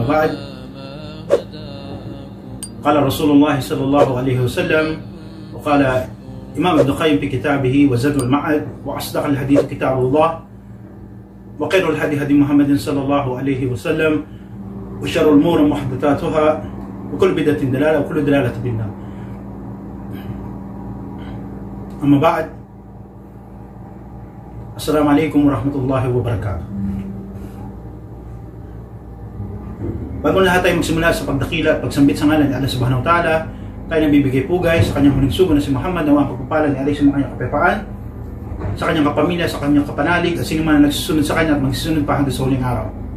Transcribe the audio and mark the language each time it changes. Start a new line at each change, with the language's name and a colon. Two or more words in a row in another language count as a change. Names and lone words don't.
Arabic: وبعد، قال رسول الله صلى الله عليه وسلم وقال إمام ابن القيم في كتابه وزاد المعاد: وأصدق الحديث كتاب الله، وخير الهدي هدي محمد صلى الله عليه وسلم، وشر الأمور محدثاتها، وكل بدعة دلالة، وكل دلالة في النار. أما بعد، السلام عليكم ورحمة الله وبركاته.
Filipino: Bago lahat tayo magsimula sa pagdakila at pagsambit sa ngalan ni Allah
Arabic: سبحانه وتعالى,
Filipino: tayo nabibigay pugay sa kanyang huling sugo na si Muhammad, na ang pagpapala ni Allah sa kanyang kapayapaan, sa kanyang kapamilya, sa kanyang kapanalig, at sino man na nagsusunod sa kanya at magsusunod pa hanggang sa huling araw.